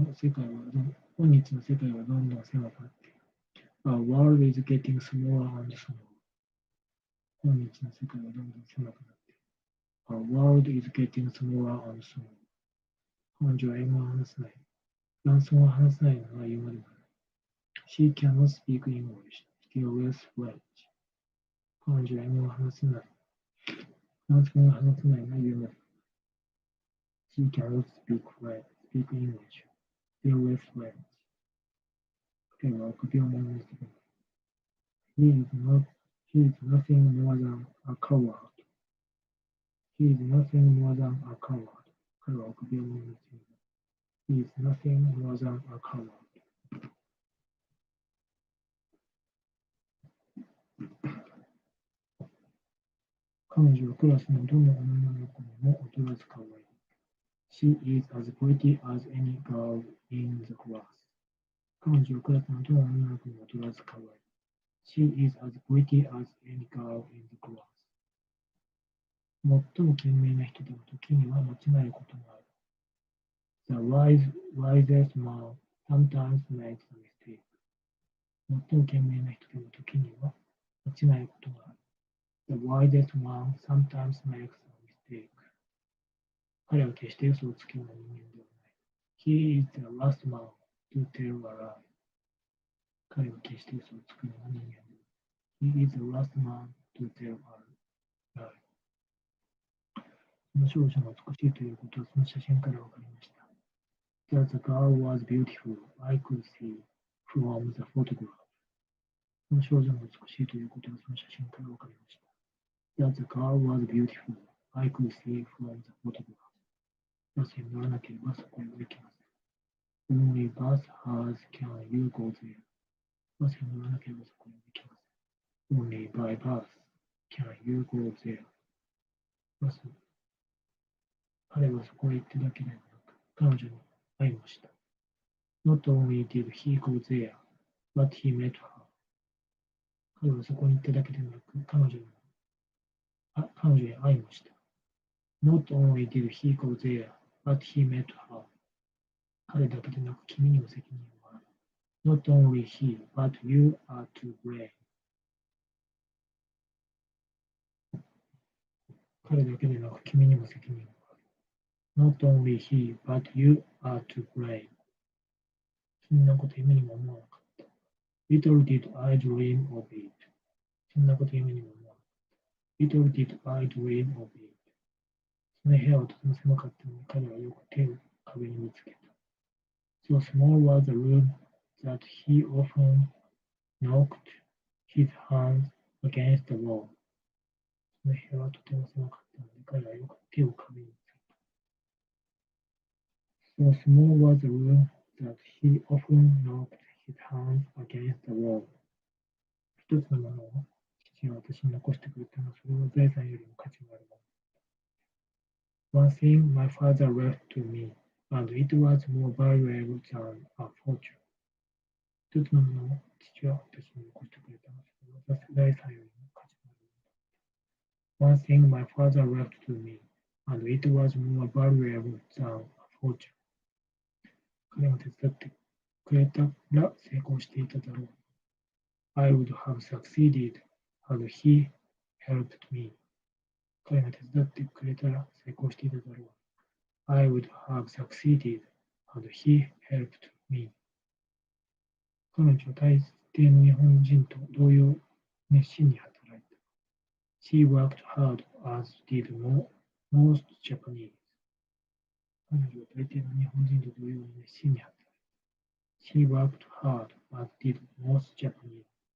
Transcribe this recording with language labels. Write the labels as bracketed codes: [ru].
[ja] 本日の世界はどんどん狭くなっている。 [en] Our world is getting smaller and smaller. [ja] 本日の世界はどんどん狭くなっている。 [en] Our world is getting smaller and smaller. [ja] 彼女は英語を話せない。フランス語を話せないのは言うまでもない。 [en] She cannot speak English, still less French. [ja] 彼女は英語を話せない。フランス語を話せないのは言うまでもない。 [en] She cannot speak English, still less French. [ja] 彼は臆病者に過ぎない。 [en] He is nothing more than a coward. He is nothing more than a coward. [ja] 彼は臆病者に過ぎない。 [en] He is nothing more than a coward. [ja] 彼女はクラスのどの女の子にも劣らず可愛い。 [en] She is as pretty as any girl in the class. [ja] 彼女はクラスのどの女の子にも劣らず可愛い。 [en] She is as pretty as any girl in the class. [ja] 最も賢明な人でも時には間違えることがある。 [en] The wisest man sometimes makes a mistake. [ja] 最も賢明な人でも時には間違えることがある。 [en] The wisest man sometimes makes a mistake. [ja] 彼は決して嘘をつくような人間ではない。 [en] He is the last man to tell a lie. [ja] 彼は決して嘘をつくような人間ではない。 [en] He is the last man to tell a lie. [ja] その少女が美しいということはその写真からわかりました。 [en] That the girl was beautiful, I could see from the photograph. [ja] その少女が美しいということはその写真からわかりました。 [en] That the girl was beautiful, I could see from the photograph. [ja] バスに乗らなければそこへは行きません。 [en] Only bus has can you go there. [ja] バスに乗らなければそこへは行きません。 [en] Only by bus can you go there. [ja] バス彼はそこへ行っただけではなく、彼女に会いました。 [en] Not only did he go there, but he met her. [ja] 彼はそこに行っただけでなく、彼女に会いました。 [en] Not only did he go there, but he met her. [ja] 彼だけでなく、君にも責任がある。 [en] Not only he, but you are to blame. [ja] 彼だけでなく、君にも責任がある。 [en] Not only he, but you are to blame. [ja] そんなこと夢にも思わなかった。 [en] Little did I dream of it. [ja] そんなこと夢にも思わなかった。 [en] Little did I dream of it. [ja] その部屋はとても狭かったのに彼はよく手を壁にぶつけた。 [en] So small was the room that he often knocked his hands against the wall. [ja] その部屋はとても狭かったので彼はよく手を壁にぶつけた。 [en] So small was the room that he often knocked his hands against the wall. [ja] 一つのものを父は私に残してくれたのはそれは財産よりも価値があるもの。 [en] One thing my father left to me, and it was more valuable than a fortune. [ja] 一つのものを父は私に残してくれたので、それは財産よりも価値があるもの。 [en] One thing my father left to me, and it was more valuable than a fortune. [ja] 彼が手伝ってくれたら成功していただろう。 [en] I would have succeeded had he helped me. [ja] 彼が手伝ってくれたら成功していただろう。 [en] I would have succeeded had he helped me. [ja] 彼女は大抵の日本人と同様熱心に働いた。 [en] She worked hard as did most Japanese. [ja] 彼女は大抵の日本人と同様に熱心に働いた。 [en] She worked hard as did most Japanese.